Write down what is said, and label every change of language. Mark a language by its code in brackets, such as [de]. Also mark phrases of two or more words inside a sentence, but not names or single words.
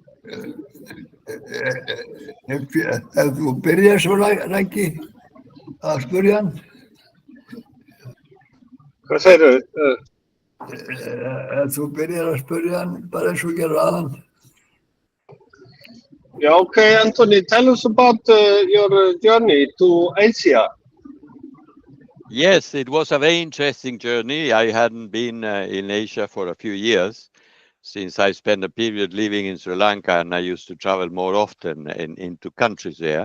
[is] Ef þú byrjar svo, Raggi, að spyrja hann. Hvað segirðu? Ef þú byrjar að spyrja hann, bara eins og gerðu aðan. [en] Yeah, okay, Anthony, tell us about your journey to Asia. Yes, it was a very interesting journey. I hadn't been in Asia for a few years since I spent a period living in Sri Lanka, and I used to travel more often into countries there.